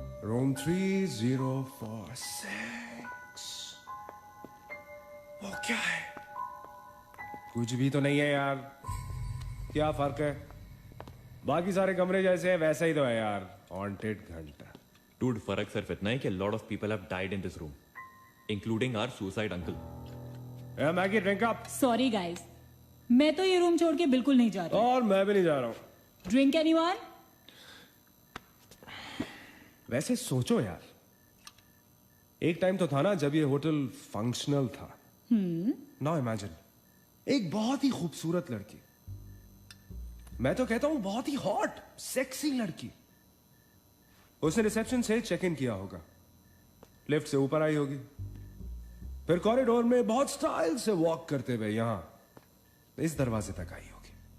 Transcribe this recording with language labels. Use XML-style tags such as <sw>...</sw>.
<hi>Room 3046. वो क्या है? कुछ भी तो नहीं है यार। क्या फर्क है? बाकी सारे कमरे जैसे है वैसा ही तो है यार। हॉन्टेड घंटा।</hi> <en>Dude,</en> <hi>फर्क सिर्फ इतना है कि</hi> <en>a lot of people have died in this room, including our suicide uncle. Maggie drink up.</en> <hi>Sorry guys, मैं तो ये रूम छोड़ के बिल्कुल नहीं जा रही। और मैं भी नहीं जा रहा हूँ।</hi> <en>Drink anyone?</en> <hi>वैसे सोचो यार, एक टाइम तो था ना जब ये होटल फंक्शनल था। नाउ इमेजिन, एक बहुत ही खूबसूरत लड़की, मैं तो कहता हूं बहुत ही हॉट सेक्सी लड़की, उसने रिसेप्शन से चेक इन किया होगा, लिफ्ट से ऊपर आई होगी, फिर कॉरिडोर में बहुत स्टाइल से वॉक करते हुए यहां इस दरवाजे तक आई होगी।</hi>